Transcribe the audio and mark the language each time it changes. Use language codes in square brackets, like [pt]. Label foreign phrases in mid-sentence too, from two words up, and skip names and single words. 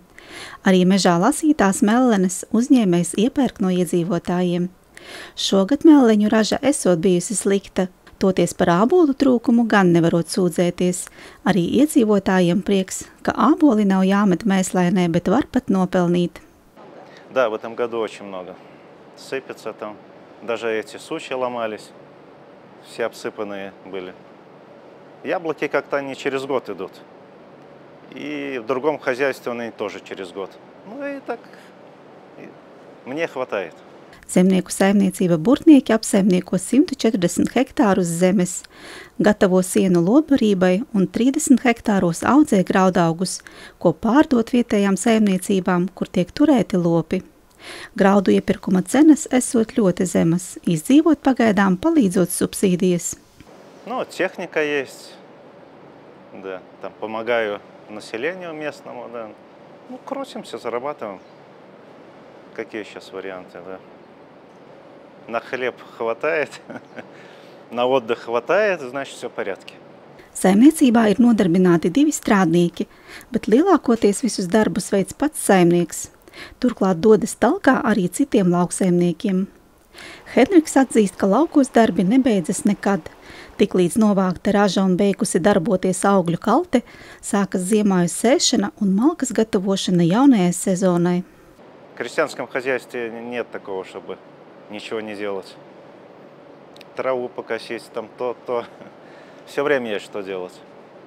[lv] Arī mežā lasītās mellenes uzņēmējs iepērk no iedzīvotājiem. Šogad melleņu raža esot bijusi slikta, toties par ābolu trūkumu gan nevarot sūdzēties. Arī iedzīvotājiem prieks, ka āboli nav jāmet mēslainē, bet var pat nopelnīt. [ru] Да, в этом году очень много. Сыпется там. Даже эти сучья ломались. Все обсыпанные были. Яблоки как-то они через год идут. И в другом хозяйстве они тоже через год. И так мне хватает. [lv] Zemnieku saimniecība Burtnieki apsaimnieko 140 hektārus zemes, gatavo sienu lopbarībai un 30 hektāros audzē graudaugus, ko pārdot vietējām saimniecībām, kur tiek turēti lopi. Graudu iepirkuma cenas esot ļoti zemas, izdzīvot pagaidām palīdzot subsīdijas. [ru] Техника есть, да, помогаю населению местному, да. Крутимся, зарабатываем. Какие сейчас варианты, да. На хлеб хватает, на отдых хватает, значит, все в порядке. [lv] Saimniecībā ir nodarbināti 2 strādnieki, bet lielākoties visus darbus veids pats saimnieks. Turklāt dodas talkā arī citiem lauksaimniekiem. Henriks atzīst, ka laukos darbi nebeidzas nekad. Tiklīdz novākta raža un beigusi darboties augļu kalte, sākas ziemāju sēšana un malkas gatavošana jaunajai sezonai. [ru] В крестьянском хозяйстве нет такого, чтобы ничего не делать. Траву покосить, то. Все время есть что делать.